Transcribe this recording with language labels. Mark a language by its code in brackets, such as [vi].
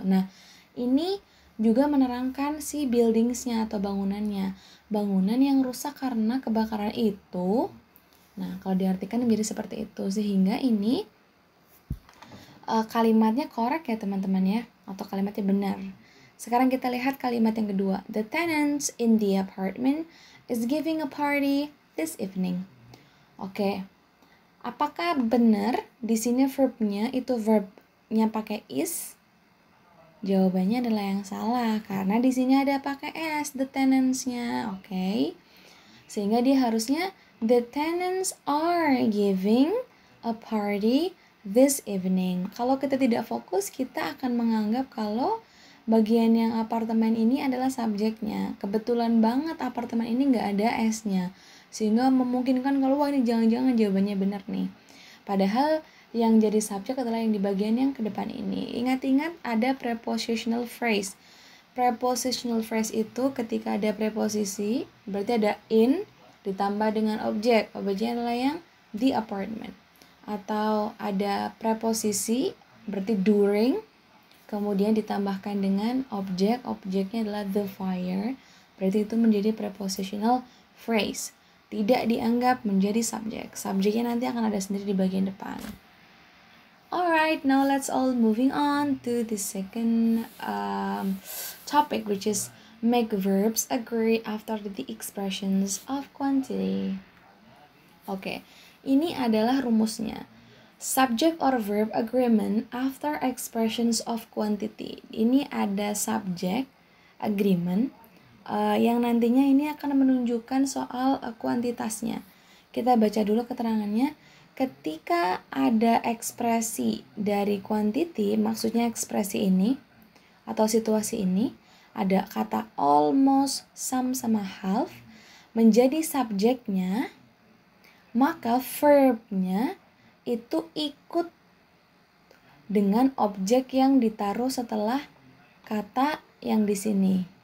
[id] Nah, ini juga menerangkan si buildingsnya atau bangunannya, bangunan yang rusak karena kebakaran itu. Nah, kalau diartikan menjadi seperti itu, sehingga ini kalimatnya korek ya teman-teman ya, atau kalimatnya benar. Sekarang kita lihat kalimat yang kedua. [en] The tenants in the apartment is giving a party this evening. [id] Oke. Apakah benar di sini verbnya itu verbnya pakai is? Jawabannya adalah yang salah karena di sini ada pakai s, the tenants-nya, oke? Sehingga dia harusnya [en] the tenants are giving a party this evening. [id] Kalau kita tidak fokus, kita akan menganggap kalau bagian yang apartemen ini adalah subjeknya. Kebetulan banget apartemen ini nggak ada s-nya. Sehingga memungkinkan kalau wah ini jangan-jangan jawabannya benar nih. Padahal yang jadi subjek adalah yang di bagian yang ke depan ini. Ingat-ingat ada prepositional phrase. Prepositional phrase itu ketika ada preposisi, berarti ada in ditambah dengan objek. Objeknya adalah yang the apartment. Atau ada preposisi, berarti during, kemudian ditambahkan dengan objek. Objeknya adalah the fire. Berarti itu menjadi prepositional phrase. Tidak dianggap menjadi subjek. Subjeknya nanti akan ada sendiri di bagian depan. [en] Alright, now let's all moving on to the second topic, which is make verbs agree after the expressions of quantity. [id] Oke, ini adalah rumusnya. [en] Subject or verb agreement after expressions of quantity. [id] Ini ada subject agreement yang nantinya ini akan menunjukkan soal kuantitasnya. Kita baca dulu keterangannya. Ketika ada ekspresi dari quantity, maksudnya ekspresi ini atau situasi ini, ada kata almost, some, sama half menjadi subjeknya, maka verbnya itu ikut dengan objek yang ditaruh setelah kata yang di sini.